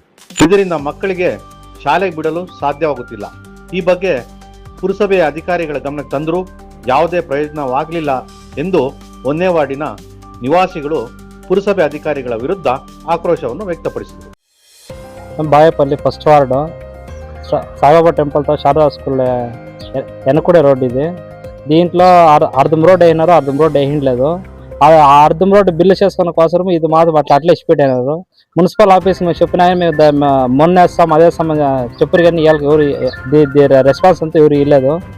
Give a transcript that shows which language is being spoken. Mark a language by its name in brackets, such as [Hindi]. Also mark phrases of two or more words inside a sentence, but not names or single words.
[Kannada] ಇದರಿಂದ ಮಕ್ಕಳಿಗೆ ಶಾಲೆಗೆ ಬಿಡಲು ಸಾಧ್ಯವಾಗುತ್ತಿಲ್ಲ. ಈ ಬಗ್ಗೆ ಪುರಸಭೆಯ ಅಧಿಕಾರಿಗಳ ಗಮನಕ್ಕೆ ತಂದರೂ ಯಾವುದೇ ಪ್ರಯೋಜನವಾಗಲಿಲ್ಲ ಎಂದು 1ನೇ ವಾರ್ಡಿನ ನಿವಾಸಿಗಳು ಪುರಸಭೆ ಅಧಿಕಾರಿಗಳ ವಿರುದ್ಧ ಆಕ್ರೋಶವನ್ನು ವ್ಯಕ್ತಪಡಿಸಿದರು. [Telugu] ಬಾಗೇಪಲ್ಲಿ [English] first ward [Telugu] సాయిబాబా టెంపుల్తో శారదా స్కూల్ వెనకూడే రోడ్ ఇది. దీంట్లో అర్ధం రోడ్ అయినారు, అర్ధం రోడ్ వేయలేదు. ఆ అర్ధం రోడ్డు బిల్లు చేసుకున్న కోసం ఇది మాత్రం అట్లా ఇచ్చిపెట్టినారు. [English] municipal office [Telugu] మేము చెప్పినా మేము మొన్న వేస్తాం అదే చెప్పారు కానీ ఎవరు రెస్పాన్స్ అంతా ఎవరు ఇవ్వలేదు.